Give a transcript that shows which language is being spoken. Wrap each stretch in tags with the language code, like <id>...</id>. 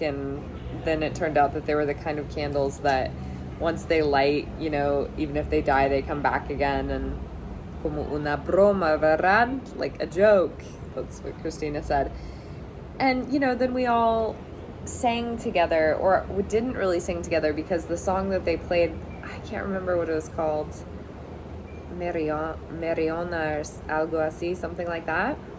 <en>And then it turned out that they were the kind of candles that once they light, even if they die, they come back again.</en> <es>And como una broma, ¿verdad?</es> <en>Like a joke. That's what Christina said. And, then we all sang together, or we didn't really sing together because the song that they played, I can't remember what it was called. Meriona or</en> <es>algo así,</es> <en>something like that.</en>